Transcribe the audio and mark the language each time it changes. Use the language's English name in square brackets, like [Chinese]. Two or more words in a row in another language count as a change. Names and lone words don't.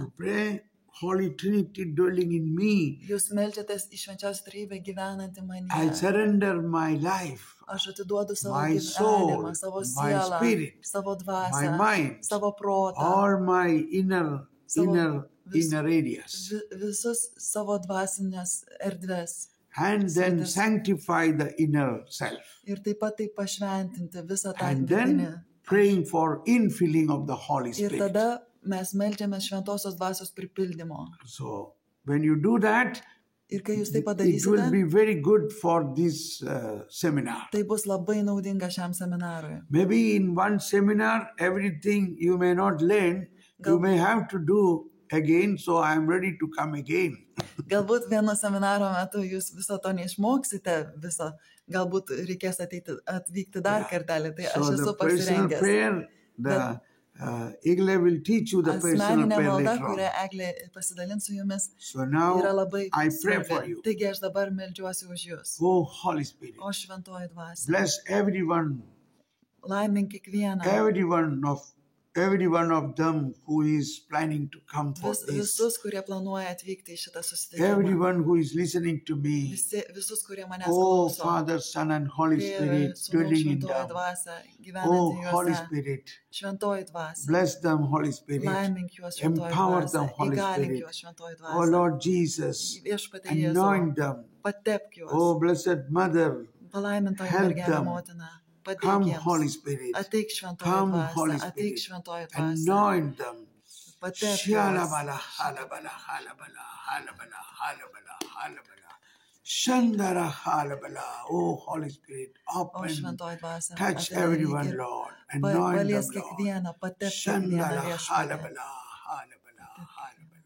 [English] You pray, Holy Trinity dwelling in me. [Lithuanian] Jūs melžitės į švenčiausią trejybę gyvenantį I manyje. [English] surrender my life, [Lithuanian] Aš atiduodu savo [English] my soul, [Lithuanian] gyvenimą, savo my sielą, spirit, savo my dvasią, mind, savo protą, [English] all my inner [Lithuanian] vis- areas. visus savo dvasinės erdves. [English] And then [Lithuanian] Svitas. [English] sanctify the inner self. [Lithuanian] Ir taip pat tai pašventinti visą tą And vidinį. [English] then praying for infilling of the Holy [Lithuanian] Ir Spirit. tada mes meldžiame šventosios dvasios pripildymo. [English] So when you do that, [Lithuanian] Ir kai jūs tai [English] it will [Lithuanian] padarysite, [English] be very good for this seminar. [Lithuanian] tai bus labai naudinga šiam seminarui. [English] Maybe in one seminar, everything you may not learn, you may have to do again, so I am ready to come again. [Lithuanian] Galbūt vieno seminaro metu jūs viso to neišmoksite, viso, galbūt reikės atvykti dar kartelį, tai aš [English] So the [Lithuanian] esu personal pasirengęs. [English] prayer, the Igle will teach you the personal [Lithuanian] Asmeninė prayer malda, [English] later on. [Lithuanian] kurią Eglė pasidalins su jumis, So yra now labai [English] I pray for [Lithuanian] svarbi. you. Taigi aš dabar meldžiuosi už jūs. [English] Oh, Holy Spirit, [Lithuanian] O šventoji dvasia, [English] bless everyone, [Lithuanian] laimink kiekvieną, [English] every one of them who is planning to come for this, [Lithuanian] Visus, kurie planuoja atvykti į šitą susitikimą. [English] everyone who is listening to me. [Lithuanian] Visus, kurie manęs Oh, klauso. [English] Father, Son, and Holy [Lithuanian] Tėve, Spirit, Sūnau, [English] dwelling in [Lithuanian] Šventoji them. Dvasia, Oh, gyvenanti Holy juose. Spirit, Šventoji Dvasia. [English] bless them, Holy Spirit. [Lithuanian] Laimink juos, Šventoji Empower Dvasia. [English] them, Holy [Lithuanian] Įgalink Spirit. juos, Šventoji Oh, Dvasia. [English] Lord Jesus, [Lithuanian] Viešpatie Jėzau, [English] anoint them. [Lithuanian] patepk juos. [English] Oh, Blessed Mother, [Lithuanian] Palaimintoji help mergelė them. motina, padėk [English] come, Holy [Lithuanian] jiems. Spirit. Ateik Šventoji [English] Come, Holy [Lithuanian] Dvasia, ateik Spirit. Šventoji Dvasia. [English] Anoint them. [Lithuanian] Patepk Shalabala, juos. halabala, halabala, halabala, halabala, halabala. Shandara, halabala. [English] Oh, Holy Spirit, [Lithuanian] O open, Šventoji Dvasia, touch atidaryk everyone, ir [English] Lord. Anoint them, [Lithuanian] palies Lord. kiekvieną, patepk kiekvieną Shandara, viešpatį. halabala, halabala, halabala.